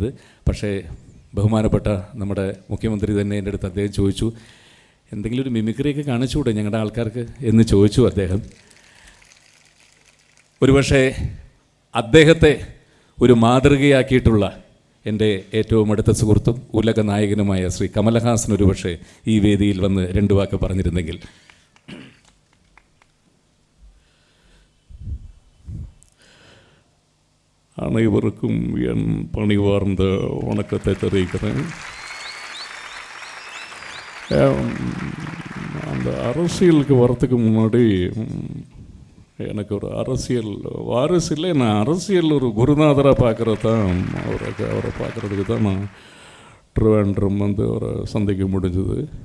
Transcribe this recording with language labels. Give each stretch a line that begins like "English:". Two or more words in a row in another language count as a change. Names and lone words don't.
Malayalam: പക്ഷേ ബഹുമാനപ്പെട്ട നമ്മുടെ മുഖ്യമന്ത്രി തന്നെ എൻ്റെ അടുത്ത് അദ്ദേഹം ചോദിച്ചു, എന്തെങ്കിലും ഒരു മിമിക്രിയൊക്കെ കാണിച്ചുകൂടെ ഞങ്ങളുടെ ആൾക്കാർക്ക് എന്ന് ചോദിച്ചു അദ്ദേഹം. ഒരുപക്ഷെ അദ്ദേഹത്തെ ഒരു മാതൃകയാക്കിയിട്ടുള്ള എൻ്റെ ഏറ്റവും അടുത്ത സുഹൃത്തും ഉലക നായകനുമായ ശ്രീ കമലഹാസൻ ഒരുപക്ഷെ ഈ വേദിയിൽ വന്ന് രണ്ട് വാക്ക് പറഞ്ഞിരുന്നെങ്കിൽ.
Tamil: அனைவருக்கும் என் பணிவார்ந்த வணக்கத்தை தெரிவிக்கிறேன். அந்த அரசியலுக்கு வரத்துக்கு முன்னாடி எனக்கு ஒரு அரசியல் வாரிசு இல்லை, நான் அரசியல் ஒரு குருநாதராக பார்க்குறது தான் அவரை பார்க்குறதுக்கு தான் நான் ட்ரிவாண்ட்ரம் வந்து அவரை சந்திக்க முடிஞ்சது.